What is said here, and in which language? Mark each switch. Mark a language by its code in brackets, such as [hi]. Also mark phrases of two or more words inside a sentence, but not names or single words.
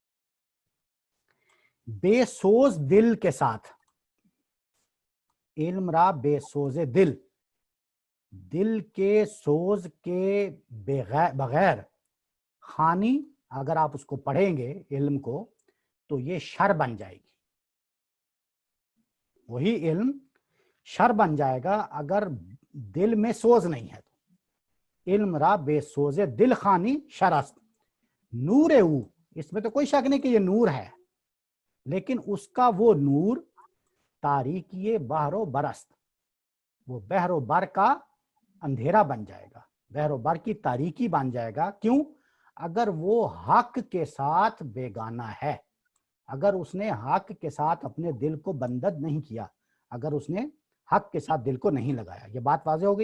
[ur] بےسوز دل کے ساتھ, [fa] علم را بی‌سوز دل, [ur] دل کے سوز کے بغیر، خوانی اگر آپ اس کو پڑھیں گے علم کو تو یہ شر بن جائے گی. وہی علم شر بن جائے گا اگر دل میں سوز نہیں ہے تو. [fa] علم را بی‌سوز دل خوانی شر است، نور او, [ur] اس میں تو کوئی شک نہیں کہ یہ نور ہے, لیکن اس کا وہ نور [fa] تاریکی بحر و برست، [ur] وہ بحر و بر کا اندھیرا بن جائے گا، بحر و بر کی تاریکی بن جائے گا۔ کیوں؟ اگر وہ حق کے ساتھ بیگانہ ہے، اگر اس نے حق کے ساتھ اپنے دل کو بندد نہیں کیا، اگر اس نے حق کے ساتھ دل کو نہیں لگایا۔ یہ بات واضح ہو گئی؟